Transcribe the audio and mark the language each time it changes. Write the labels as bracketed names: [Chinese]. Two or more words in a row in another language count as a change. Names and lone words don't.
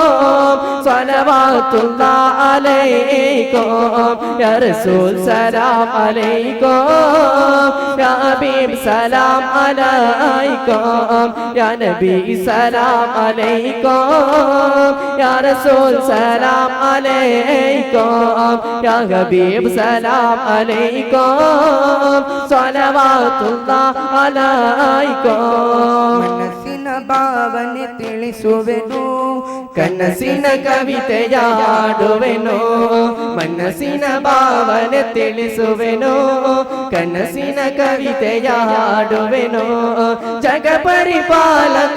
[Arabic] صلوات الله عليكم يا رسول سلام عليكم يا حبيب سلام عليكم يا نبي سلام عليكم يا رسول سلام عليكم يا حبيب سلام عليكم صلوات الله عليكم [Kannada] ಮನಸ್ಸಿನ ಭಾವನೆ ತಿಳಿಸುವೆನು ಕನಸಿನ ಕವಿತೆಯಾಡುವೆನು ಮನಸ್ಸಿನ ಭಾವನೆ ತಿಳಿಸುವೆನು ಕನಸಿನ ಕವಿತೆಯಾಡುವೆನು ಜಗ ಪರಿಪಾಲಕ